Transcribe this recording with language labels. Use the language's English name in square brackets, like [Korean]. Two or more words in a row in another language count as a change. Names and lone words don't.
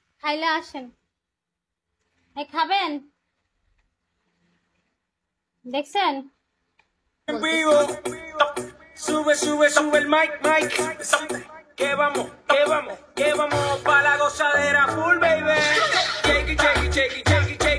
[Bangla] খাইলে আসেন। এই খাবেন? দেখছেন? [Spanish] En vivo. Sube, sube, sube el mic, mic. Que vamos, que vamos, que vamos pa' la gozadera [English] full, baby. Shake it, shake it, shake it, shake it.